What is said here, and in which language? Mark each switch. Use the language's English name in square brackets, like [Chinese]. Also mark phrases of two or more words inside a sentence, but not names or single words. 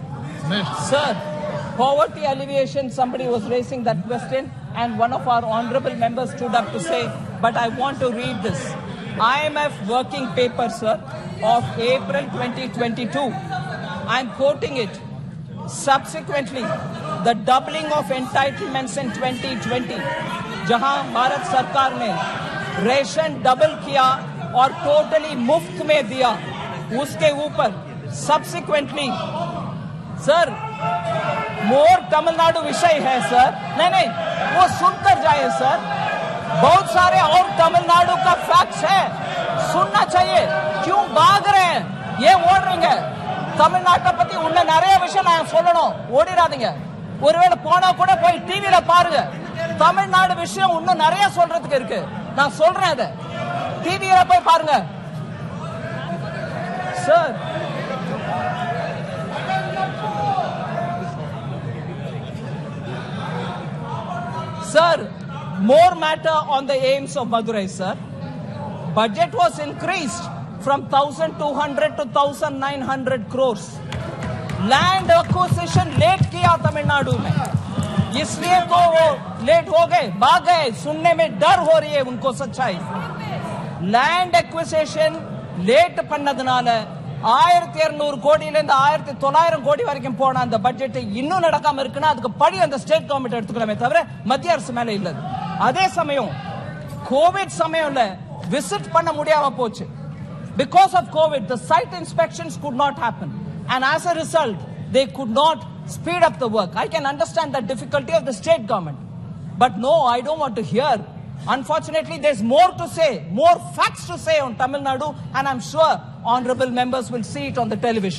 [English] Sir, poverty alleviation, somebody was raising that question, and one of our honorable members stood up to say, but I want to read this. IMF working paper, sir, of April 2022. I'm quoting it. Subsequently, the doubling of entitlements in 2020, [Hindi] जहां भारत सरकार ने रेशन डबल किया और टोटली मुफ्त में दिया, उसके ऊपर [English] subsequently sir more [Hindi] तमिलनाडु विषय है सर। नहीं, वो सुनकर जाए सर, बहुत सारे और तमिलनाडु का फैक्ट्स है, सुनना चाहिए। क्यों भाग रहे हैं? [Tamil] ये ஓடுறீங்க தமிழ்நாட்டை பத்தி உன்ன நிறைய விஷயம் நான் சொல்லணும், ஓடிராதீங்க। ஒருவேளை போனா கூட போய் டிவில பாருங்க, தமிழ்நாடு விஷயம் இன்னும் நிறைய சொல்றதுக்கு இருக்கு, நான் சொல்றேன், அதை டிவில போய் பாருங்க சார்। [English] Sir, more matter on the aims of Madurai, sir. Budget was increased from 1,200 to 1,900 crores. Land acquisition late [Hindi] किया तमिलनाडु में, इसलिए तो वो लेट हो गए, भाग गए। सुनने में डर हो रही है उनको सच्चाई। [English] land acquisition late [Tamil] பண்ணதுனால 1200 கோடியிலிருந்து 1900 கோடி வரைக்கும் போன அந்த பட்ஜெட் இன்னும் நடக்காம இருக்குன்னா அதுக்கு படி அந்த [English] state government [Tamil] எடுத்துக்கலாமே தவிர மத்திய அரசு மேல இல்ல. அதே சமயம் கோவிட் சமயம்ல விசிட் பண்ண முடியாம போச்சு. [English] Because of COVID, the site inspections could not happen. And as a result, they could not speed up the work. I can understand the difficulty of the state government. But no, I don't want to hear. Unfortunately, there's more to say, more facts to say on Tamil Nadu, and I'm sure honorable members will see it on the television.